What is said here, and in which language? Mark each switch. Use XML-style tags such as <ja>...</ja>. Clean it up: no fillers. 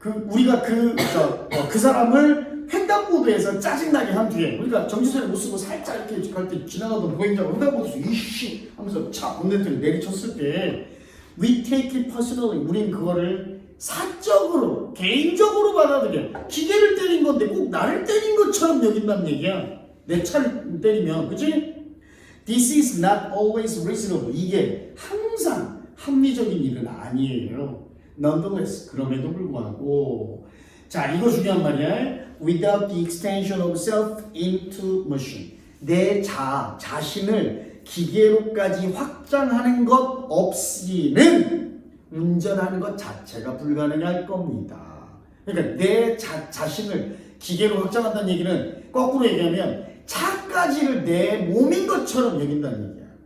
<ko>우리가 그 사람을 횡단보도에서 짜증나게 한 뒤에 우리가 정지선을 못 쓰고 살짝 이렇게 갈 때 지나가던 보행자가 횡단보도에서 이씨 하면서 차 본네트를 내리쳤을 때</ko> <en>we take it personally.</en> <ko>우린 그거를 사적으로 개인적으로 받아들여. 기계를 때린 건데 꼭 나를 때린 것처럼 여긴다는 얘기야. 내 차를 때리면. 그치?</ko> <en>This is not always reasonable.</en> <ko>이게 항상 합리적인 일은 아니에요. Nonetheless, 그럼에도 불구하고 자, 이거 중요한 말이야.</ko> <en>Without the extension of self into machine.</en> <ko>내 자신을 기계로까지 확장하는 것 없이는 운전하는 것 자체가 불가능할 겁니다. 그러니까 내 자신을 기계로 확장한다는 얘기는 거꾸로 얘기하면 차까지를 내 몸인 것처럼 여긴다는 얘기야.</ko>